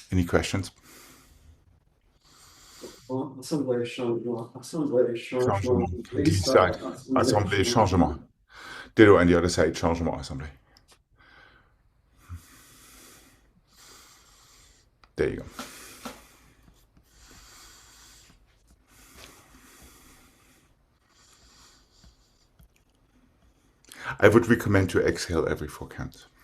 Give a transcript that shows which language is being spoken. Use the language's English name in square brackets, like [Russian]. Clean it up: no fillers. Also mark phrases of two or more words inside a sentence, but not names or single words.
[English] questions? [French] Assemblée, changement, assemblée, changement. Changement. [English] Restart, Decide. [French] assemblée, Assemblée, changement. changement. [English] Ditto on the other side, changement, assembly. There you go. I would recommend to exhale every 4 counts.